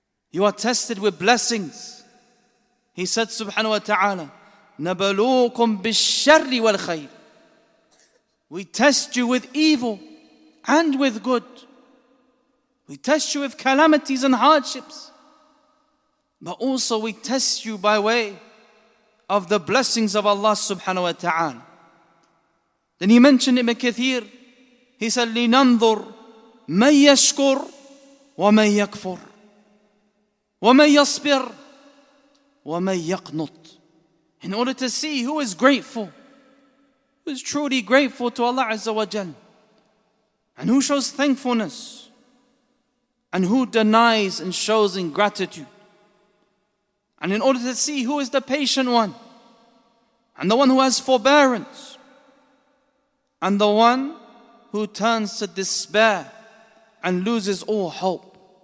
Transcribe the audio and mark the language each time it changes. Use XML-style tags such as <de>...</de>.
<en>You are tested with blessings. He said subhanahu wa ta'ala,</en> <ar>نَبَلُوكُمْ بِالشَّرِّ وَالْخَيْرِ.</ar> <en>We test you with evil and with good. We test you with calamities and hardships but also we test you by way of the blessings of Allah subhanahu wa ta'ala. Then he mentioned Ibn Kathir, he said,</en> <ar>لِنَنْظُرْ مَنْ يَشْكُرْ وَمَنْ يَكْفُرْ وَمَنْ يَصْبِرْ وَمَنْ يَقْنُطْ.</ar> <en>In order to see who is grateful, who is truly grateful to Allah Azza wa Jal, and who shows thankfulness, and who denies and shows ingratitude. And in order to see who is the patient one, and the one who has forbearance, and the one who turns to despair and loses all hope.</en>